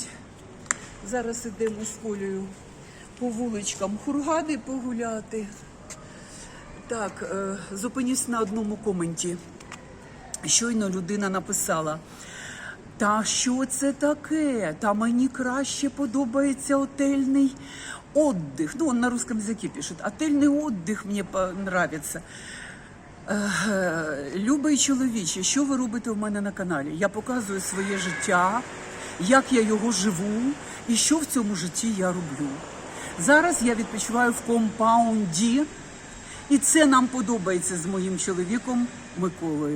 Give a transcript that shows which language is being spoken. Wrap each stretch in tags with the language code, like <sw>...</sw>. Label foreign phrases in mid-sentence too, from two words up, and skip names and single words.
<uk>Зараз ідемо з Колею по вуличкам Хургади погуляти. Так, зупинюсь на одному коменті. Щойно людина написала: та що це таке? Та мені краще подобається отельний отдых.</uk> <ru>Ну, он на русском языке пишет.</ru> <uk>Отельний отдых мені подобається. Любий чоловіче, що ви робите в мене на каналі? Я показую своє життя, як я його живу і що в цьому житті я роблю. Зараз я відпочиваю в компаунді, і це нам подобається з моїм чоловіком Миколою.</uk>